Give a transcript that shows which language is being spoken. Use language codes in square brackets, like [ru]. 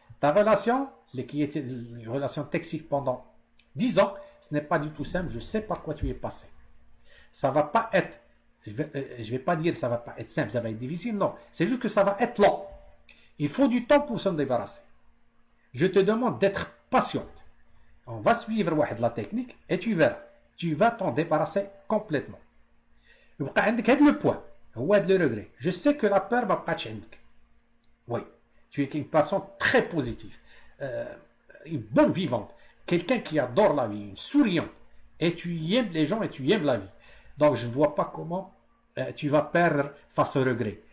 [fr] Ta relation qui était une relation toxique pendant 10 ans, ce n'est pas du tout simple. Je sais par quoi tu es passé. Ça va pas être, je vais pas dire ça va pas être simple, ça va être difficile, non. C'est juste que ça va être lent. Il faut du temps pour s'en débarrasser. Je te demande d'être patiente. On va suivre la technique et tu verras. Tu vas t'en débarrasser complètement. [ar] يبقى عندك هذا le point, هو هذا le regret. [fr] Je sais que la peur [ar] ما بقاتش عندك. [fr] Oui, tu es une personne très positive, une bonne vivante. Quelqu'un qui adore la vie, une souriante, et tu aimes les gens et tu aimes la vie. Donc je ne vois pas comment tu vas perdre face au regret.